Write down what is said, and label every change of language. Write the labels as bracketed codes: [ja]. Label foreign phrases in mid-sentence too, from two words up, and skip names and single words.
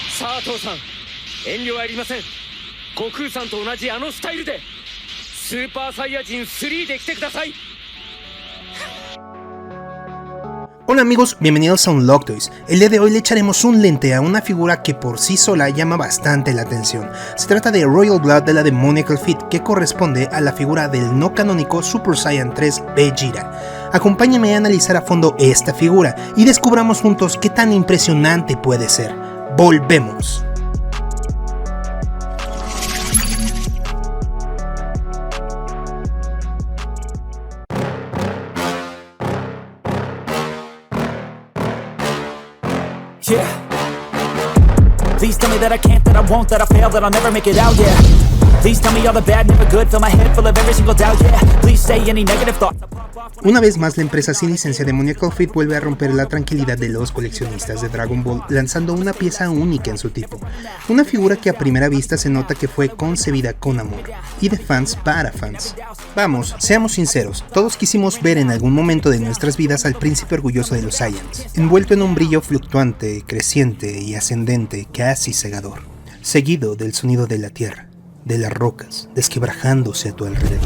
[ja] あ父さん遠慮はいりません。悟空さんと同じあのスタイルでスーパーサイヤ人3で来てください。 [es] Hola amigos, bienvenidos a Unlock Toys. El día de hoy le echaremos un lente a una figura que por sí sola llama bastante la atención. Se trata de Royal Blood de la Demonical Feet, que corresponde a la figura del no canónico Super Saiyan 3 Vegeta. Acompáñame a analizar a fondo esta figura y descubramos juntos qué tan impresionante puede ser. ¡Volvemos! [en] Yeah. Please tell me that I can't, that I won't, that I fail, that I'll never make it out, yeah. Please tell me all the bad, never good, fill my head full of every single doubt, yeah. Please say any negative thoughts. [es] Una vez más, la empresa sin licencia Demonical Feet vuelve a romper la tranquilidad de los coleccionistas de Dragon Ball, lanzando una pieza única en su tipo. Una figura que a primera vista se nota que fue concebida con amor, y de fans para fans. Vamos, seamos sinceros, todos quisimos ver en algún momento de nuestras vidas al príncipe orgulloso de los Saiyans, envuelto en un brillo fluctuante, creciente y ascendente, casi cegador, seguido del sonido de la tierra, de las rocas, desquebrajándose a tu alrededor.